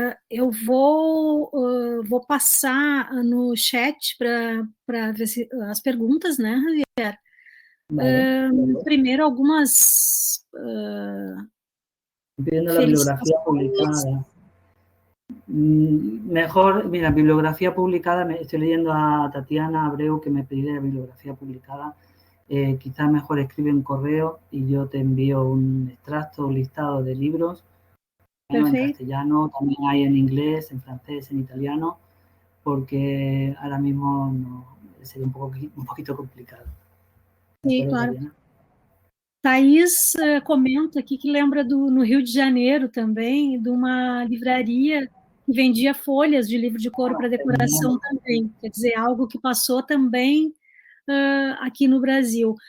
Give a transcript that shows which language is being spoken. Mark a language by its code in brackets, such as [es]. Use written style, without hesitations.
[pt] Eu vou passar no chat para ver as perguntas, né, Javier? Vale. Primeiro, algumas... [es] Pidiendo la bibliografía publicada. Mejor, mira, bibliografía publicada, estoy leyendo a Tatiana Abreu que me pide la bibliografía publicada. Quizás mejor escribe un correo y yo te envío un extracto, un listado de libros. En castellano, también hay en inglés, en francés, en italiano, porque ahora mismo sería un poquito complicado. [pt] Sim, claro. Thaís comenta aqui que lembra no Rio de Janeiro também, de uma livraria que vendia folhas de livro de coro para decoração também, quer dizer, algo que passou também aqui no Brasil.